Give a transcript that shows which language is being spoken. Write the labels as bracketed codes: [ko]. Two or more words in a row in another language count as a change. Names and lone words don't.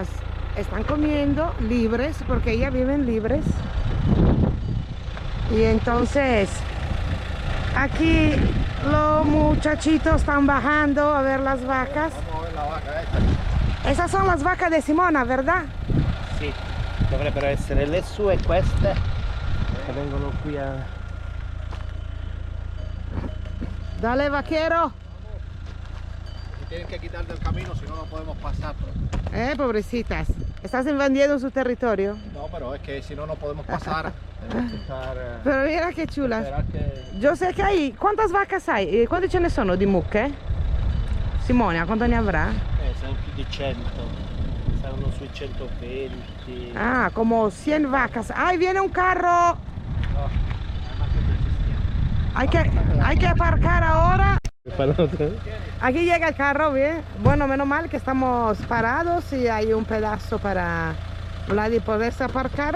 [es] Están comiendo libres porque ellas viven libres. Y entonces aquí los muchachitos están bajando a ver las vacas. vamos a ver la vaca esta. Esas son las vacas de Simona, ¿verdad? [it] Sì, dovrebbero essere le sue queste che vengono qui a... [es] Dale, vaquero. Tienen que quitar del camino, si no, no podemos pasar. Pobrecitas. Estás invadiendo su territorio. No, pero es que si no, no podemos pasar. Tenemos que estar, Pero mira qué chulas. esperar que... Yo sé [it] che hai... [es] Quantas vacas hai? [it] Quante ce ne sono di mucche? Simona, quanto ne avrà? Sono più di 100, saranno sui 120. [es] Ah, como 100 vacas. ¡Ay, viene un carro! Hay que aparcar ahora. Aquí llega el carro, bien. Bueno, menos mal que estamos parados y hay un pedazo para Vladi poderse aparcar.